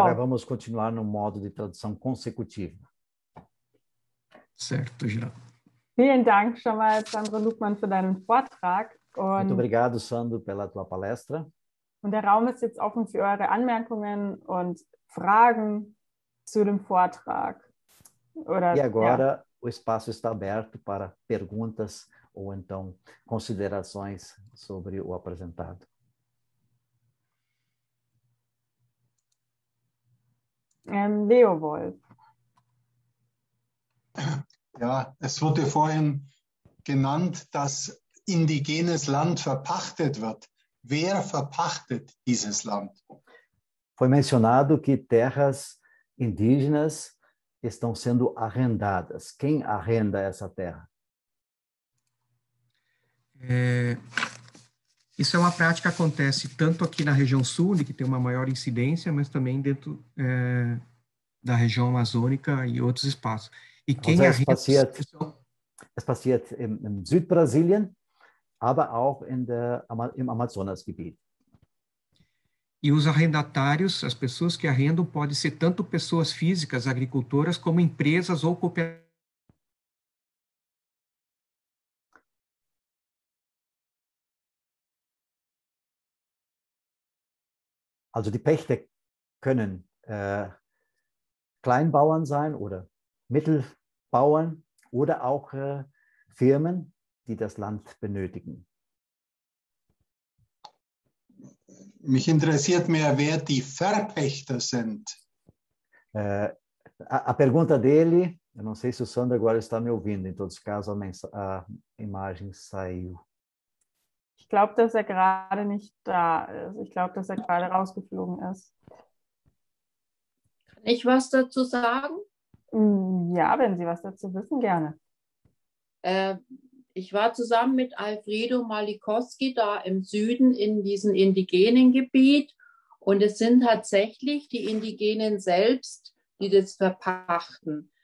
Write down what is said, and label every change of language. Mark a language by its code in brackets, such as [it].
[pt] Agora vamos continuar no modo de tradução consecutiva. Certo, já. [de] Vielen Dank schon mal, Sandro Luckmann, für deinen Vortrag. [pt] Muito obrigado, Sandro, pela tua palestra. [de] Und der Raum ist jetzt offen für eure Anmerkungen und Fragen zu dem Vortrag. [pt] E agora o espaço está aberto para perguntas ou então considerações sobre o apresentado. [de] Leo Wolf. Ja, es wurde vorhin genannt, dass indigenes Land verpachtet wird. Wer verpachtet dieses Land? [pt] Foi mencionado que terras indígenas estão sendo arrendadas. Quem arrenda essa terra? Isso é uma prática que acontece tanto aqui na região sul, que tem uma maior incidência, mas também dentro da região amazônica e outros espaços. E quem [de] Also [pt] arrenda... [de] es passiert im Südbrasilien, aber auch im Amazonasgebiet. [pt] E os arrendatários, as pessoas que arrendam, podem ser tanto pessoas físicas, agricultoras, como empresas ou cooperativas. [de] Also die Pächter können Kleinbauern sein oder Mittelbauern oder auch Firmen, die das Land benötigen. Mich interessiert mehr, wer die Verpächter sind. [pt] A pergunta dele, eu não sei se o Sandro agora está me ouvindo, em todos os casos a imagem saiu. [de] Ich glaube, dass er gerade nicht da ist. Ich glaube, dass er gerade rausgeflogen ist. Kann ich was dazu sagen? Ja, wenn Sie was dazu wissen, gerne. Ich war zusammen mit Alfredo Malikowski da im Süden in diesem indigenen Gebiet und es sind tatsächlich die Indigenen selbst, die das verpachten.